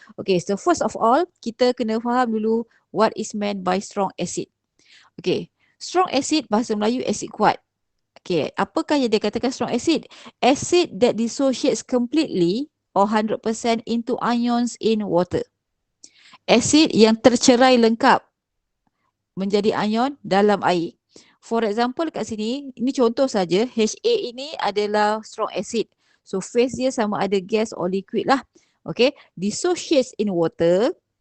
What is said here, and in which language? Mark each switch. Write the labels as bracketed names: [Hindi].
[English] Okay, so first of all, [Malay] kita kena faham dulu [English] what is meant by strong acid. [Malay] Okay, strong acid bahasa Melayu acid kuat. Okay, apakah yang dia katakan strong acid? [English] Acid that dissociates completely or 100% into ions in water. [Malay] Acid yang tercerai lengkap menjadi ion dalam air. [English] For example [Malay] kat sini, ini contoh saja, Ha ini adalah strong acid. So phase dia sama ada gas or liquid lah. [English] Okay, dissociates in water.